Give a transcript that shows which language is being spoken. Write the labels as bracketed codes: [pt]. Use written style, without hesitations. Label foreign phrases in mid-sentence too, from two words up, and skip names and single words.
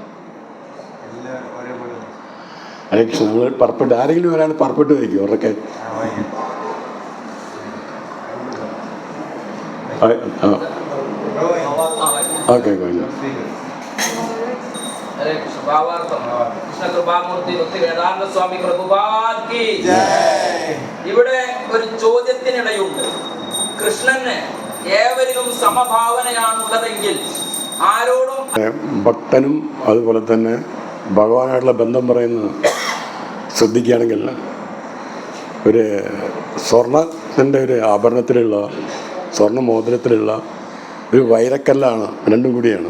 [sa] ഹരേ കൃഷ്ണ. [ml] നമ്മൾ പുറപ്പെട്ട്, ആരെങ്കിലും ഒരാൾ പുറപ്പെട്ട് വയ്ക്കും അവരൊക്കെ. ഓക്കെ, കഴിഞ്ഞു. [sa] हरे कृष्ण [ml] भावार्थം കൃഷ്ണ കൃപാമൂർത്തി ഭക്തി വേദാന്ത സ്വാമി പ്രഭുപാദ് [hi] की जय. [ml] ഇവിടെ ഒരു ചോദ്യത്തിനിടയുണ്ട്. കൃഷ്ണന് ഏവരിലും സമഭാവനയാണുള്ളതെങ്കിൽ ആരോടും ഭക്തനും അതുപോലെ തന്നെ ഭഗവാനായിട്ടുള്ള ബന്ധം പറയുന്നത് ശ്രദ്ധിക്കുകയാണെങ്കിൽ ഒരു സ്വർണത്തിൻ്റെ ഒരു ആഭരണത്തിലുള്ള സ്വർണ്ണ മോതിരത്തിലുള്ള ഒരു വൈരക്കല്ലാണ്, രണ്ടും കൂടിയാണ്.